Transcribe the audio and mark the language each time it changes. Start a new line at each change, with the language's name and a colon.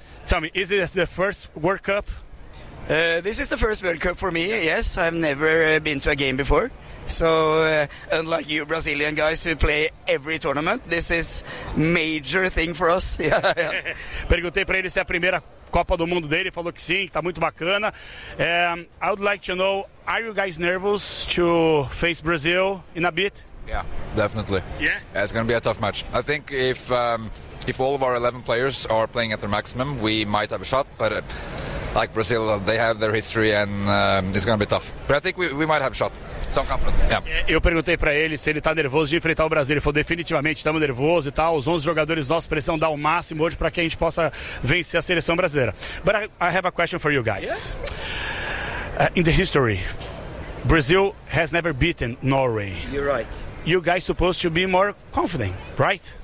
English: Tell me, is it the first World Cup? This is the first World Cup for me, yes. I've never been to a game before. So, unlike you Brazilian guys who play every tournament, this is major thing for us. Yeah.
Portuguese: Perguntei para ele se é a primeira Copa do Mundo dele, falou que sim, que tá muito bacana.
English: I would like to know, are you guys nervous to face Brazil in a bit? Yeah, definitely. Yeah, it's going to be a tough match. I think if all of our 11 players are playing at their maximum, we might have a shot, but like Brazil, they have their history and it's going to be tough. But I think we might have a shot. So I'm confident. Yeah.
Portuguese: Eu perguntei para ele se ele tá nervoso de enfrentar o Brasil. Ele falou, definitivamente estamos nervoso e tal. Os 11 jogadores nossos precisam dar o máximo hoje para que a gente possa vencer a seleção brasileira.
English: But I have a question for you guys. Yeah? In the history, Brazil has never beaten Norway. You're right. You guys supposed to be more confident, right?